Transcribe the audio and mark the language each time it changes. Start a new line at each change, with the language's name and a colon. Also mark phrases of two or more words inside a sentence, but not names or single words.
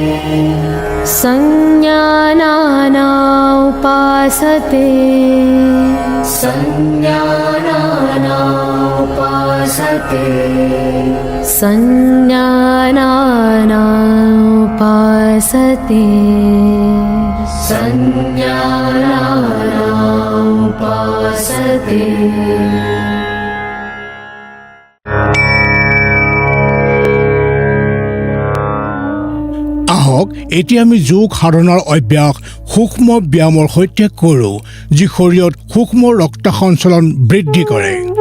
Sanskrit: संज्ञानाना उपासते संज्ञानाना उपासते संज्ञानाना उपासते संज्ञानाना उपासते
Assamese: আহক এতিয়া আমি যোগ সাধনাৰ অভ্যাস সূক্ষ্ম ব্যায়ামৰ সৈতে কৰোঁ যি শৰীৰত সূক্ষ্ম ৰক্ত সঞ্চালন বৃদ্ধি কৰে